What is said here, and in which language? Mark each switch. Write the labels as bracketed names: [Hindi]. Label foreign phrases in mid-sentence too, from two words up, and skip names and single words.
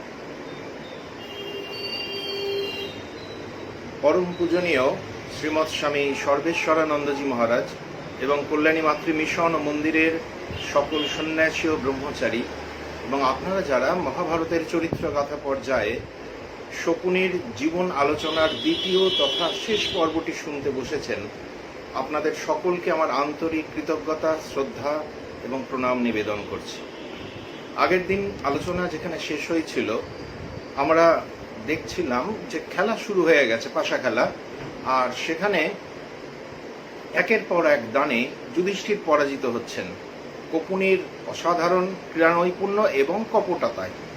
[Bangla] পরম পূজনীয় শ্রীমৎ স্বামী সর্বেশ্বরানন্দজী মহারাজ এবং কল্যাণী মাতৃ মিশন মন্দিরের সকল সন্ন্যাসী আর ব্রহ্মচারী এবং আপনারা যারা মহাভারতের চরিত্র গাথা পর্যায়ে শকুনির জীবন আলোচনার দ্বিতীয় তথা শেষ পর্বটি শুনতে বসেছেন আপনাদের সকলকে আমার আন্তরিক কৃতজ্ঞতা শ্রদ্ধা এবং প্রণাম নিবেদন করছি। আগের দিন আলোচনা যেখানে শেষ হয়েছিলো আমরা देखছিলাম যে খেলা শুরু হয়ে গেছে, পাশা খেলা, আর সেখানে একের পর এক দানে যুধিষ্ঠির পরাজিত হচ্ছেন কপুনির অসাধারণ ক্রীড়া নৈপুণ্য এবং কপটতায়।